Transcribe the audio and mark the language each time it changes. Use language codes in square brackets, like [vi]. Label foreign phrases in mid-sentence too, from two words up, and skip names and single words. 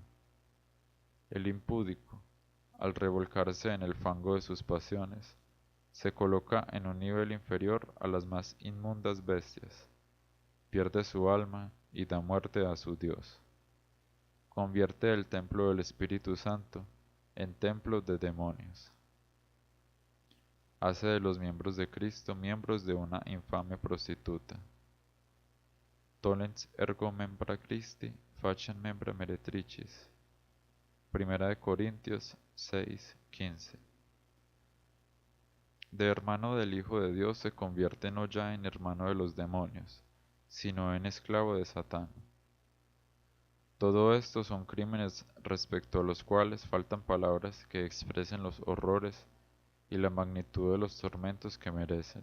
[es] El impúdico, al revolcarse en el fango de sus pasiones, se coloca en un nivel inferior a las más inmundas bestias, pierde su alma y da muerte a su Dios. Convierte el templo del Espíritu Santo en templo de demonios. Hace de los miembros de Cristo miembros de una infame prostituta. [la] Tolens ergo membra Christi faciem membra meretricis. [es] Primera de Corintios 6:15. De hermano del Hijo de Dios se convierte no ya en hermano de los demonios, sino en esclavo de Satán. Todo esto son crímenes respecto a los cuales faltan palabras que expresen los horrores y la magnitud de los tormentos que merecen.